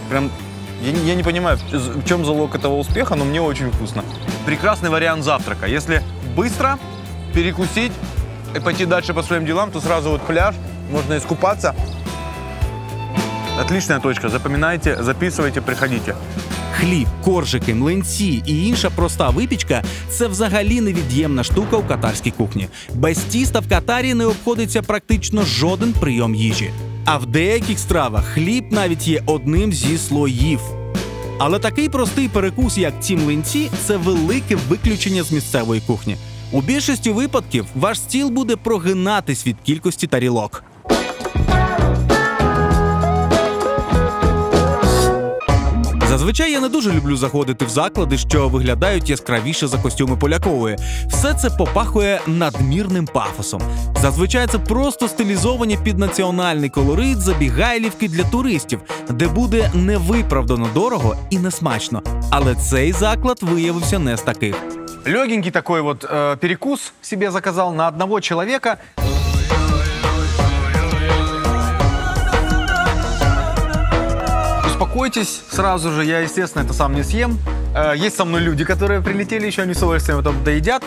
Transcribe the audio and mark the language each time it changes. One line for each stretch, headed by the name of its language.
Russian: Прям, я не понимаю, в чем залог этого успеха, но мне очень вкусно. Прекрасный вариант завтрака. Если быстро перекусить и пойти дальше по своим делам, то сразу вот пляж, можно искупаться. Отличная точка. Запоминайте, записывайте, приходите.
Ukrainian: Хліб, коржики, млинці і інша проста випічка – це взагалі невід'ємна штука у катарській кухні. Без тіста в Катарі не обходиться практично жоден прийом їжі. А в деяких стравах хліб навіть є одним зі слоїв. Але такий простий перекус, як ці млинці – це велике виключення з місцевої кухні. У більшості випадків ваш стіл буде прогинатись від кількості тарілок. Зазвичай я не дуже люблю заходити в заклади, що виглядають яскравіше за костюми Полякової. Все це попахує надмірним пафосом. Зазвичай це просто стилізовані під національний колорит забігайлівки для туристів, де буде невиправдано дорого і несмачно. Але цей заклад виявився не з таких.
Russian: Легенький такой вот перекус себе заказал на одного человека. Успокойтесь сразу же, я, естественно, это сам не съем. Есть со мной люди, которые прилетели, еще они с удовольствием это доедят.